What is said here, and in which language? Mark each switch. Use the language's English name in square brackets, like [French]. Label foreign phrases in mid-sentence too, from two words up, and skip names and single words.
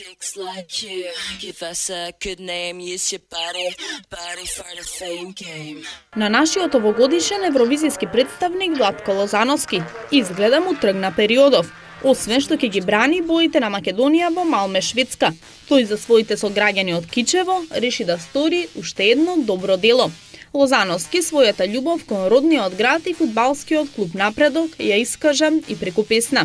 [English] Chicks like you, give us a good name, use your body for the fame game. [Macedonian] На нашиот овогодишен евровизијски представник Владко Лозановски изгледа му тргна периодов, освен што ќе ги брани боите на Македонија во Малме, Шведска. Тој за своите сограѓани од Кичево реши да стори уште едно добро дело. Лозановски својата љубов кон родниот град и фудбалскиот клуб Напредок ја искажа и преку песна.